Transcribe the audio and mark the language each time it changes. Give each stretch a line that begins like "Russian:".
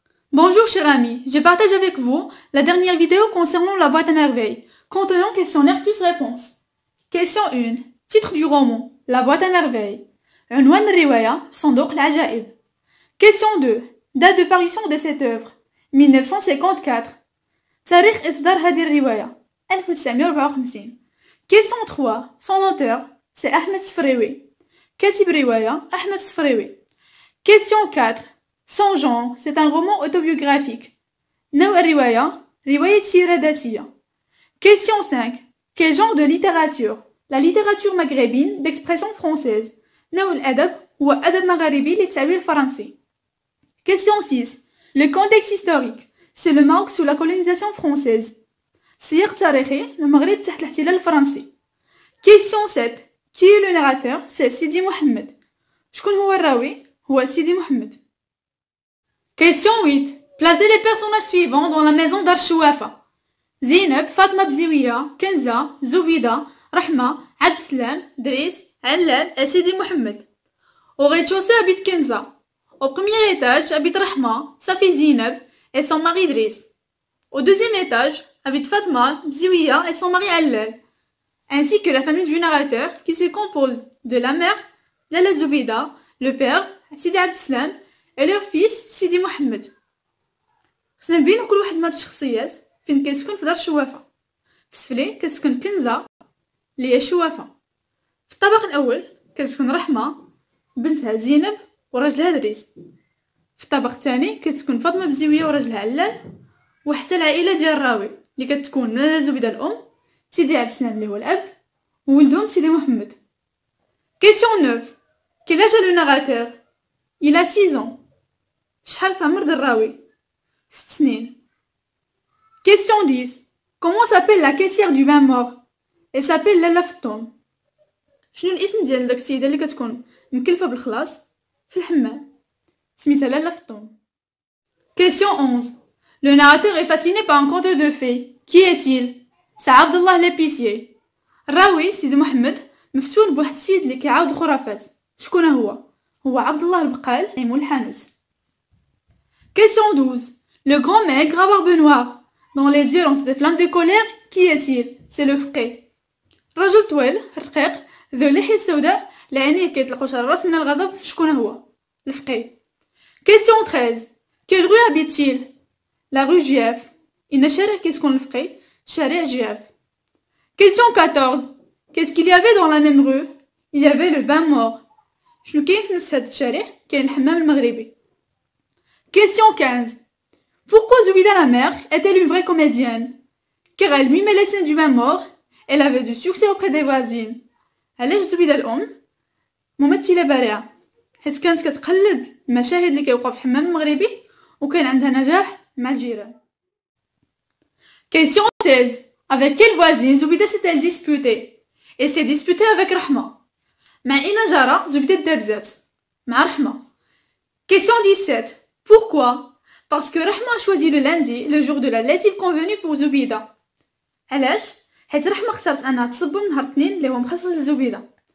French: Bonjour chers amis, je partage avec vous la dernière vidéo concernant la boîte à merveilles, contenant questionnaire plus réponse. Question 1. Titre du roman, La boîte à merveilles.
Arabic: عنوان الرواية صندوق العجائب.
French: Question 2. Date de parution de cette œuvre, 1954.
Arabic: تاريخ إصدار هذه الرواية, 1954.
French: Question 3. Son auteur, c'est Ahmed Sfraoui.
Arabic: كاتب رواية أحمد سفراوي.
French: Question 4. Son genre, c'est un roman autobiographique.
Arabic: نوع الرواية رواية سيرة ذاتية.
French: Question 5. Quel genre de littérature? La littérature maghrébine d'expression française.
Arabic: نوع الأدب هو أدب مغاربي للتعبير الفرنسي.
French: Question 6. Le contexte historique, c'est le Maroc sous la colonisation française.
Arabic: سياق تاريخي المغرب تحت الاحتلال الفرنسي.
French: Question 7. Qui est le narrateur? C'est Sidi Mohamed.
Arabic: شكون هو الراوي؟ هو سيدي محمد.
French: Question 8. Placez les personnages suivants dans la maison d'Archouafa. Zineb, Fatma Bziwiya, Kenza, Zoubida, Rahma, Abdeslam, Driss, Allal et Sidi Mohamed. Au rez-de-chaussée habite Kenza. Au premier étage habite Rahma, sa fille Zineb et son mari Driss. Au deuxième étage habite Fatma Bziwiya et son mari Allal, ainsi que la famille du narrateur qui se compose de la mère, Lala Zoubida, le père, Sidi Abdeslam, et leur fils سيدي محمد.
Arabic: خصنا نبينو كل واحد من هاد الشخصيات فين كتسكن في دار شوافة. في السفلي كتسكن كنزة اللي هي شوافة. في الطابق الأول كتسكن رحمة بنتها زينب وراجلها دريس. في الطابق الثاني كتسكن فاطمة بزيوية وراجلها علال، وحتى العائلة ديال الراوي اللي كتكون لالا زبيدة الأم، سيدي عبد السلام اللي هو الأب، وولدهم سيدي محمد.
French: Question 9. Quel âge a le narrateur? Il a 6 ans.
Arabic: شحال في عمر الراوي؟ 6 سنين.
French: Question 10. Comment s'appelle la caissière du bain mort? Elle s'appelle
Arabic: لالا فطوم. شنو الاسم ديال داك السيدة اللي كتكون مكلفة بالخلاص في الحمام؟ سميتها لالا فطوم.
French: Question 11. Le narrateur est fasciné par un conteur de fées. Qui est-il? C'est Abdallah l'épicier.
Arabic: الراوي سيدي محمد مفتون بواحد السيد اللي كيعاود الخرافات. شكون هو؟ هو عبد الله البقال مول الحانوت.
French: Question 12. Le grand maigre à barbe noire, dont les yeux lancent des flammes de colère, qui est-il? C'est le فقيه.
Arabic: رجل طويل رقيق ذو لحية سوداء لعينيه كيطلقوا شرارات من الغضب. شكون هو؟ الفقيه.
French: Question 13. Quelle rue habite-t-il? La rue Giaf.
Arabic: إن شارع كيسكن الفقيه شارع جياف.
French: Question 14. Qu'est-ce qu'il y avait dans la même rue? Il y avait le bain mort.
Arabic: شنو كاين في نفس هاد الشارع؟ كاين الحمام المغربي.
French: Question 15. Pourquoi Zoubida la mère est-elle une vraie comédienne? Car elle mimait les scènes du bain mort, elle avait du succès auprès des voisines.
Arabic: علاش زبيدة الأم ممثلة بارعة؟ حيت كانت كتقلد المشاهد اللي كيوقعوا في الحمام المغربي وكان عندها نجاح مع الجيران.
French: Question 16. Avec quelle voisine Zoubida s'est-elle disputée? Elle s'est disputée avec Rahma.
Arabic: مع أين جارة زبيدة دابزات؟ مع رحمة.
French: Question 17. Pourquoi? Parce que Rahma a choisi le lundi, le jour de la lessive convenue pour Zoubida.
Arabic: علاش؟ حيت رحمة اختارت أنها تصبن نهار الاثنين اللي هو مخصص لزوبيدة.